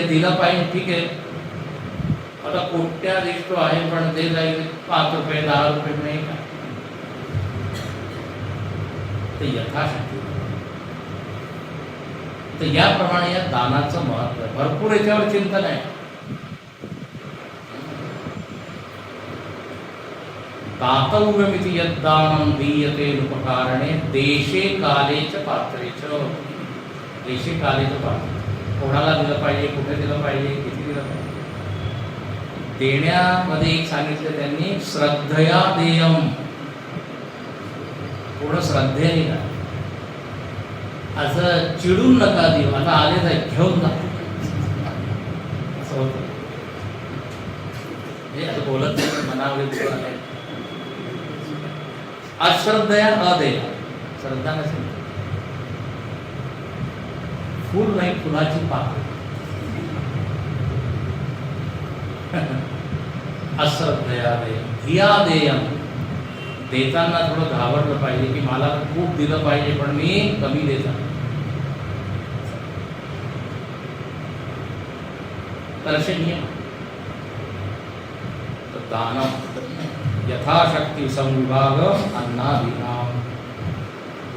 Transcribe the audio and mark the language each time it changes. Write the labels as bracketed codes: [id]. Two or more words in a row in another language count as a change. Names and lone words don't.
[mr] दिलं पाहिजे ठीक आहे, आता कोट्याधीश आहे पण ते जाईल 5 रुपये 10 रुपये नाही का, ते यथाशक्ती. तर याप्रमाणे या दानाचं महत्व आहे. भरपूर याच्यावर चिंतन आहे. [sa] दातव्यमिति यद्दानं दीयते उपकारणे देशे काले च पात्रे च. देशे काले च पात्रे. [mr] कोणाला दिलं पाहिजे, कुठे दिलं पाहिजे, किती दिलं पाहिजे. देण्यामध्ये एक सांगितलं त्यांनी, [sa] श्रद्धया देयम. [mr] थोडं श्रद्धेने द्या, असं चिडून नका देऊ. आता आले तर घेऊन जा असं होतं. हे असं बोलत नाही, मनामध्ये [sa] अश्रद्धया अदेय. [mr] श्रद्धा नसेल, फुल नाही फुलाची पाकळी. [sa] अश्रद्धया देय धिया देयम. [mr] देताना थोडं घाबरलं पाहिजे की मला खूप दिलं पाहिजे पण मी कमी देता. तर असे नियम. [sa] दान यथाशक्ती संविभाग अन्नादीनाम.